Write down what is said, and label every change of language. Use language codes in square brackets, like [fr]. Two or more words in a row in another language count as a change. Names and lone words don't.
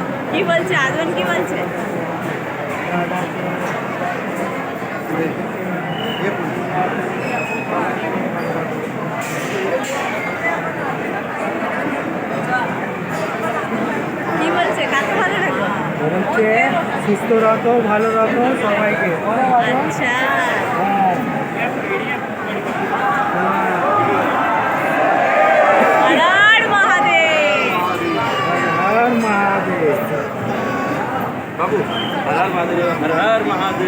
[bn] কি বলছে আজন, কি বলছে? কি বলছে? কাকে ভালো রাখো? বলছে সুস্থ রাখো, ভালো রাখো সবাইকে। আচ্ছা, হর হর মহাদেব। [hi] हर महादेव बाबू, हर हर महादेव, हर हर महादेव।